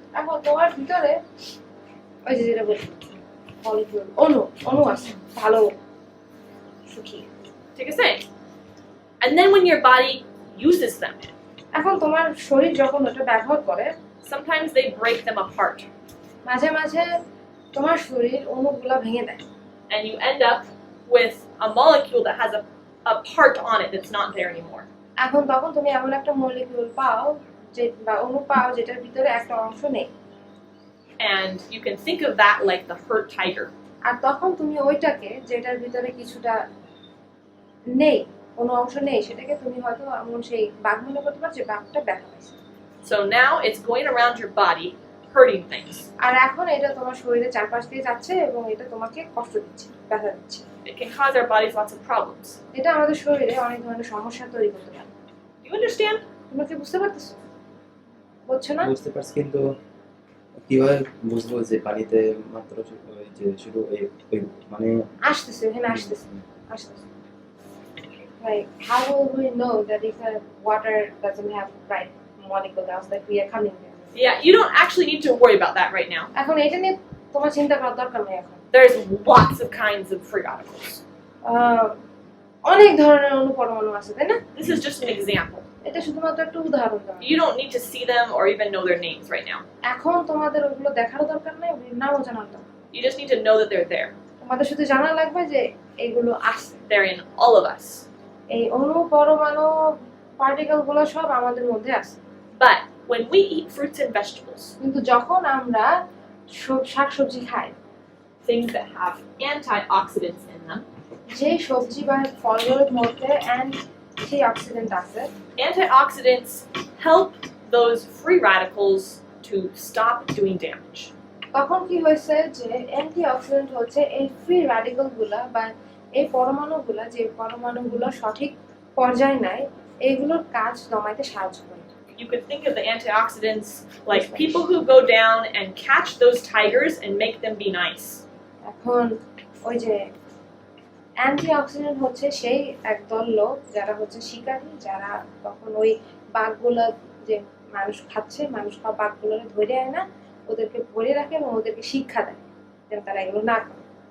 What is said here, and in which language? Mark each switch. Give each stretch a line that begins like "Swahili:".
Bangla: এখন তোমার ভিতরে ওই যে যেটা বলি মলিকিউল, অণু আছে ভালো সুখী।
English: Take a second. And then when your body uses them,
Bangla: এখন তোমার শরীর যখন ওটা ব্যবহার করে,
English: sometimes they break them apart.
Bangla: মাঝে মাঝে তোমার শরীর অণুগুলা ভেঙে দেয়,
English: And you end up with a molecule that has a part on it that's not there anymore.
Bangla: এখন তখন তুমি এমন একটা মলিকিউল পাও যে বা অণু পাও যেটার ভিতরে একটা অংশ নেই।
English: And you can think of that like the hurt tiger.
Bangla: আর তখন তুমি ওইটাকে, যেটার ভিতরে কিছুটা নেই, কোনো অংশ নেই, সেটাকে তুমি হয়তো এমন সেই বাঘ মনে করতে পারছো, বাঘটা ব্যথা পাইছে।
English: So now it's going around your body, hurting things.
Bangla: আর এখন এটা তোমার শরীরের চারপাশ দিয়ে যাচ্ছে এবং এটা তোমাকে কষ্ট দিচ্ছে, ব্যথা দিচ্ছে।
English: It can cause our bodies lots of problems.
Bangla: এটা আমাদের শরীরে অনেক ধরনের সমস্যা তৈরি করতে পারে।
English: Do you understand?
Bangla: তোমরা কি বুঝতে পারতেছো? বুঝছো না? বুঝতে পারছি, কিন্তু কিভাবে বুঝবো যে পানিতে মাত্র ওই যে শুধু ওই মানে আসতেছে, এখানে আসতেছে।
English: Like, how will we know that if water doesn't have right molecules, like we are coming there? Yeah, you don't actually need to worry about that right now.
Bangla: এখন এটা নিয়ে তোমার চিন্তা করার দরকার নেই এখন।
English: There's lots of kinds of free radicals.
Bangla: অনেক ধরনের অণু-পরমাণু আছে, তাই না?
English: This is just an example.
Bangla: এটা শুধুমাত্র একটা উদাহরণ দেওয়া।
English: You don't need to see them or even know their names right now.
Bangla: এখন তোমাদের ওগুলো দেখারও দরকার নেই, ওগুলোর নামও জানার দরকার।
English: You just need to know that they're there.
Bangla: তোমাদের শুধু জানা লাগবে যে এগুলো আছে।
English: They're in all of us.
Bangla: এই অণু-পরমাণু পার্টিকেল গুলো সব আমাদের মধ্যে আছে।
English: But when we eat fruits and vegetables,
Bangla: কিন্তু যখন আমরা শাকসবজি খাই,
English: things that have antioxidants in them,
Bangla: যে সবজি বা ফলগুলোর মধ্যে অ্যান্টিঅক্সিডেন্ট আছে,
English: antioxidants help those free radicals to stop doing damage.
Bangla: তখন কি হয়েছে যে অ্যান্টিঅক্সিডেন্ট হচ্ছে এই ফ্রি র্যাডিক্যাল গুলা বা এই পরমাণুগুলা, যে পরমাণুগুলো সঠিক পর্যায়ে নেয়, এইগুলোর কাজ দমাইতে সাহায্য করে।
English: You could think of the antioxidants like people who go down and catch those tigers and make them be nice.
Bangla: এখন ওই যে অ্যান্টিঅক্সিডেন্ট হচ্ছে সেই একদল লোক যারা হচ্ছে শিকারী, যারা তখন ওই বাঘগুলো যে মানুষ খাচ্ছে, মানুষ খাওয়া বাঘগুলোরে ধরে আয় না, ওদেরকে ধরে রাখে এবং ওদেরকে শিক্ষা দেয় যেন তারা এগুলো না করে।